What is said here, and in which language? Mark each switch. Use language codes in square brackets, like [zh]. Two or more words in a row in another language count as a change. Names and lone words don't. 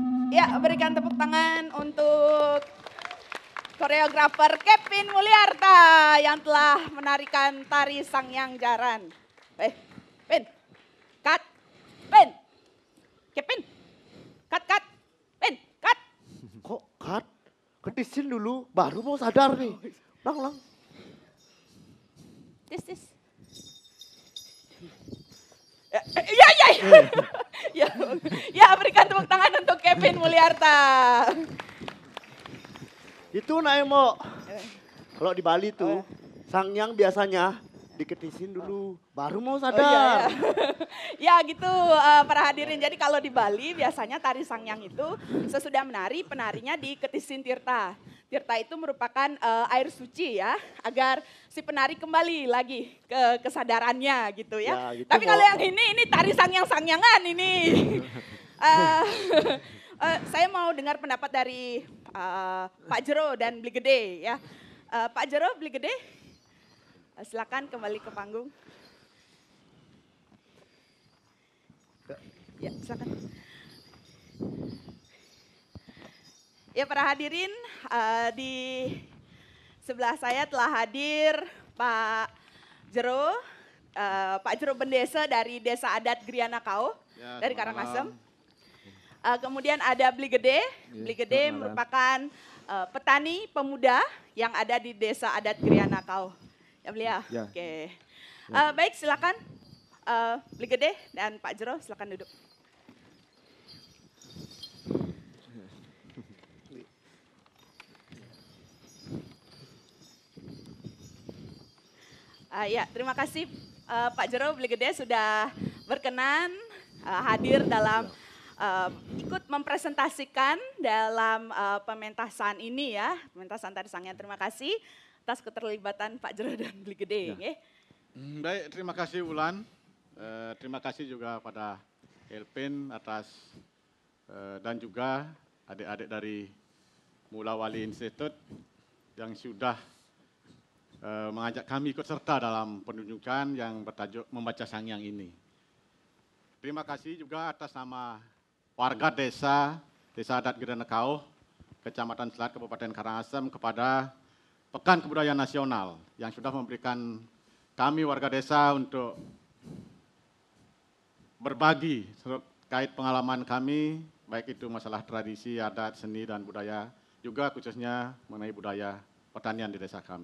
[id] Ya, berikan tepuk tangan untuk koreografer Kevin Mulyarta yang telah menarikan tari Sangyang Jaran. Pin, cut, Pin, Kevin, cut, Pin, cut. Kok cut? Ketisin dulu, baru mau sadar nih. Ulang. This. Ya, berikan tepuk tangan untuk Kevin Mulyarta. Itu Naemo. Kalau di Bali tuh, Sangyang biasanya diketisin dulu, baru mau sadar. Ya gitu para hadirin. Jadi kalau di Bali biasanya tari Sangyang itu sesudah menari, penarinya diketisin tirta. Tirta itu merupakan air suci ya, agar si penari kembali lagi ke kesadarannya gitu ya. Ya, gitu, Tapi kalau yang ini tari Sangyang-Sangyangan ini. Saya mau dengar pendapat dari Pak Jero dan Bli Gede ya. Pak Jero, Bli Gede, silakan kembali ke panggung. Ya, silakan. Ya, para hadirin, di sebelah saya telah hadir Pak Jero, Pak Jero Bendesa dari Desa Adat Griana Kao, Ya, dari selamat Karangasem. malam. Kemudian ada Bli Gede. Bli Gede merupakan petani pemuda yang ada di Desa Adat Griana Kao. Ya, Bli ya? Ya. Oke. Baik, silakan Bli Gede dan Pak Jero, silakan duduk. Ya, terima kasih Pak Jero, Bli Gede sudah berkenan hadir dalam ikut mempresentasikan dalam pementasan ini ya, pementasan tari Sangyang. Terima kasih atas keterlibatan Pak Jero dan Bli Gede. Ya. Baik, terima kasih Ulan. Terima kasih juga pada Kelvin atas dan juga adik-adik dari Mula Wali Institute yang sudah mengajak kami ikut serta dalam penunjukan yang bertajuk Membaca Sangyang ini. Terima kasih juga atas nama warga Desa Adat Griana Kao, Kecamatan Selat, Kabupaten Karangasem kepada Pekan Kebudayaan Nasional yang sudah memberikan kami warga desa untuk berbagi terkait pengalaman kami, baik itu masalah tradisi, adat, seni, dan budaya, juga khususnya mengenai budaya pertanian di desa kami.